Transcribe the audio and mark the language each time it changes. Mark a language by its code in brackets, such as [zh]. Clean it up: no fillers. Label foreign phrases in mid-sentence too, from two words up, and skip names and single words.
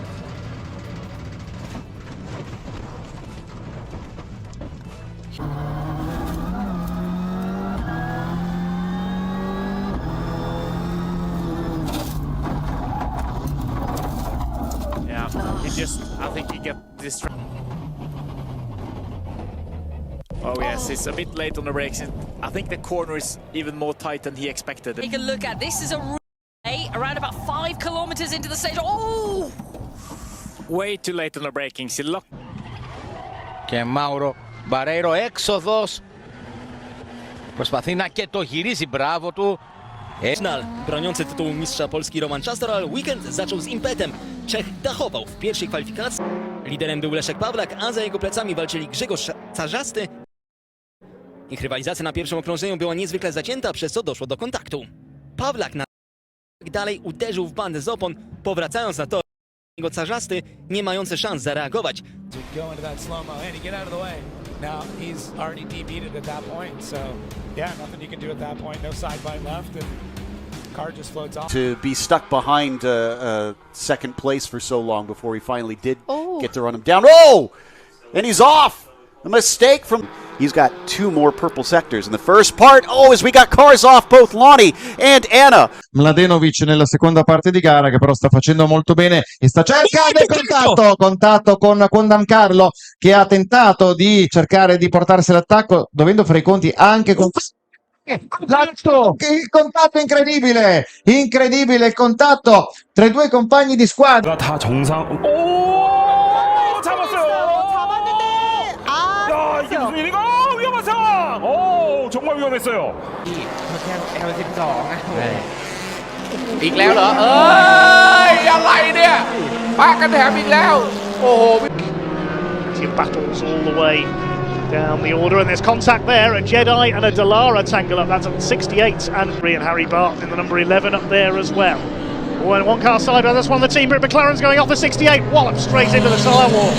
[en] Yeah, I think he get distracted. Oh yes, it's a bit late on the brakes. I think the corner is even more tight than he expected. Take a look at this. Is a around about 5 kilometers into the stage. Oh! Way too late on the braking. [el] Και Μάουρο Μπαρέιρο έξοδος. Προσπαθεί να και το γυρίζει, μπράβο του. [pl] Broniący tytuł mistrza Polski Roman Czastor, ale weekend zaczął z impetem. Czech dachował w pierwszej kwalifikacji. Liderem był Leszek Pawlak, a za jego plecami walczyli Grzegorz Carzasty. Ich rywalizacja na pierwszym okrążeniu była niezwykle zacięta, przez co doszło do kontaktu. Pawlak dalej uderzył w bandę z opon, powracając na tor. Jego Carzasty nie mający szans zareagować. [en] To be stuck behind second place for so long before he finally did get to run him down. Oh! And he's off! A mistake from... He's got 2 more purple sectors in the first part. Oh, as we got cars off both Lonnie and Anna. [it] Mladenovic nella seconda parte di gara, che però sta facendo molto bene e sta cercando il contatto con Dancarlo, che ha tentato di cercare di portarsi all'attacco, dovendo fare i conti anche con... Il contatto incredibile il contatto tra i due compagni di squadra. [ko] 다 정상... 이게 무슨 일인가? 위험한 상황! 오, 정말 위험했어요. [th] อีกแล้วเหรออะไรเนี่ยปากันแถมอีกแล้วโอ้โห [en] battles all the way down the order, and there's contact there. A Jedi and a Dallara tangle up. That's at 68, and Harry Barton in the number 11 up there as well. Oh, and one car side, that's one of the team, but McLaren's going off the 68. Wallop straight into the tyre wall.